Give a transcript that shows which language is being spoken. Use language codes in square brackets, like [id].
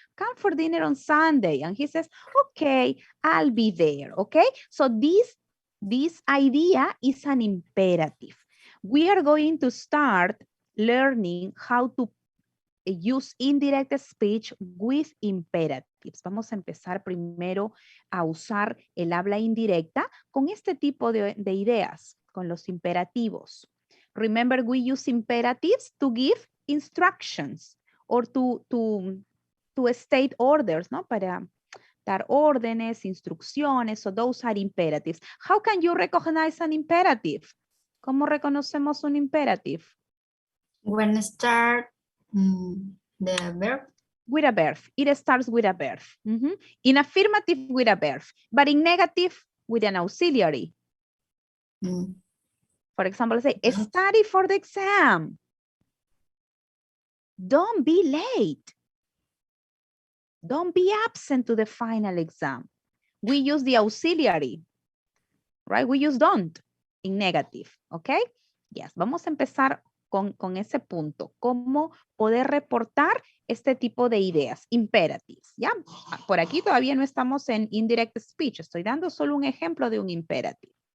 [en] Come for dinner on Sunday. And he says, okay, I'll be there, okay? So this idea is an imperative. We are going to start learning how to use indirect speech with imperatives. [es] Vamos a empezar primero a usar el habla indirecta con este tipo de ideas, con los imperativos. [en] Remember, we use imperatives to give instructions or to state orders, ¿no? [es] Para dar órdenes, instrucciones, [en] so those are imperatives. How can you recognize an imperative? [es] ¿Cómo reconocemos un imperative? [en] When start the verb. With a verb. It starts with a verb. In affirmative, with a verb. But in negative, with an auxiliary. For example, say, study for the exam. Don't be late. Don't be absent to the final exam. We use the auxiliary, right? We use don't in negative, okay? [es] Yes, vamos a empezar con ese punto. Cómo poder reportar este tipo de ideas, imperatives, ¿ya? Por aquí todavía no estamos en indirect speech. Estoy dando solo un ejemplo de un imperative.